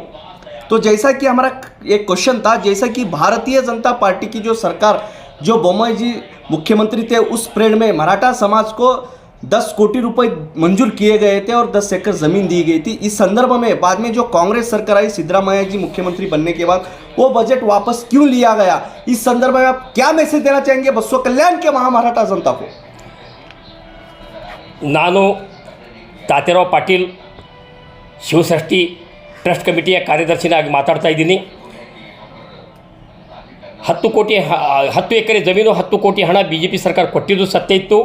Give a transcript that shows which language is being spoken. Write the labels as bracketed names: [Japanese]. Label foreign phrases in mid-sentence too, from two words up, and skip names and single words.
[Hindi] तो जैसा कि हमारा एक क्वेश्चन था, जैसा कि भारतीय जनता पार्टी की जो सरकार, जो बोम्मई जी मुख्यमंत्री थे, उस परेड में मराठा समाज को 10 कोटी रुपए मंजूर किए गए थे और 10 एकड़ ज़मीन दी गई थी. इस संदर्भ में बाद में जो कांग्रेस सरकार आई, सिद्धरामैया जी मुख्यमंत्री बनने के बाद वो बजट वापस क्यों लिया गया, इस संदर्भ में आप क्या मैसेज देना चाहेंगे बसव कल्याण के महामराठा जनता को? [Kannada] ನಾನು ತಾತೇರಾವ್ ಪಾಟೀಲ್ ಶಿವಸೃಷ್ಟಿ ಟ್ರಸ್ಟ್ ಕಮಿಟಿಯ ಕಾರ್ಯದರ್ಶಿನಾಗಿ ಮಾತಾಡ್ತಾ ಇದ್ದೀನಿ. 10 ಎಕರೆ ಜಮೀನು 10 ಕೋಟಿ ಹಣ BJP ಸರ್ಕಾರ ಕೊಟ್ಟಿದ್ದು ಸತ್ಯ ಇತ್ತು.